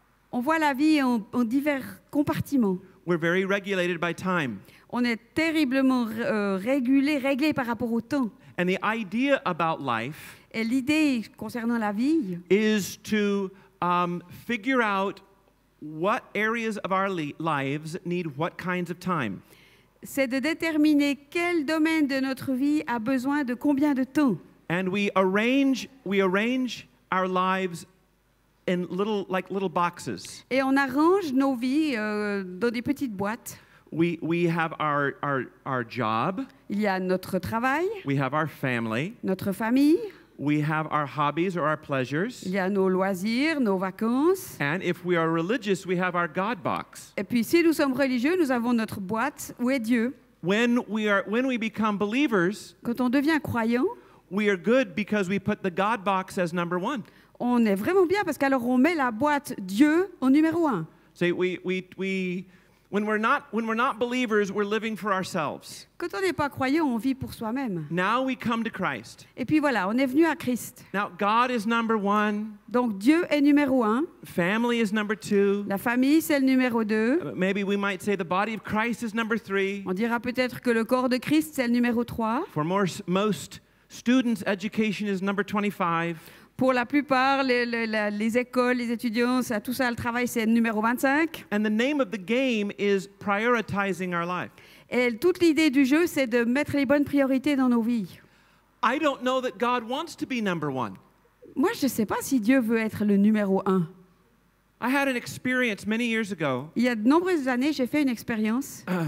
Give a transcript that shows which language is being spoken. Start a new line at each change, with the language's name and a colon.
French: on voit la vie en divers compartiments.
English: We're very regulated by time.
French: On est terriblement réglé par rapport au temps.
English: And the idea about life
French: Et l'idée concernant la vie,
English: is to figure out what areas of our lives need what kinds of time.
French: c'est de déterminer quel domaine de notre vie a besoin de combien de temps.
English: And we arrange our lives in little boxes.
French: Et on arrange nos vies dans des petites boîtes.
English: We have our job,
French: Il y a notre travail,
English: we have our family,
French: notre famille,
English: we have our hobbies or our pleasures,
French: il y a nos loisirs, nos vacances.
English: and if we are religious, we have our God box.
French: Et puis si nous sommes religieux, nous avons notre boîte où est Dieu.
English: When we become believers,
French: Quand on devient croyant,
English: we are good because we put the God box as number 1.
French: on est vraiment bien parce qu'alors on met la boîte Dieu en numéro 1.
English: So when we're not believers, we're living for ourselves.
French: Quand on n'est pas croyant, on vit pour soi-même.
English: Now we come to Christ.
French: Et puis voilà, on est venu à Christ.
English: Now God is number 1,
French: Donc Dieu est numéro 1,
English: family is number 2.
French: la famille c'est le numéro 2.
English: Maybe we might say the body of Christ is number 3.
French: On dira peut-être que le corps de Christ c'est le numéro 3.
English: For most students, education is number 25.
French: Pour la plupart, les écoles, les étudiants, tout ça, le travail c'est le numéro 25.
English: And the name of the game is prioritizing our life.
French: Et toute l'idée du jeu c'est de mettre les bonnes priorités dans nos vies.
English: I don't know that God wants to be number 1.
French: Moi je ne sais pas si Dieu veut être le numéro 1.
English: I had an experience many years ago.
French: Il y a de nombreuses années, j'ai fait une expérience.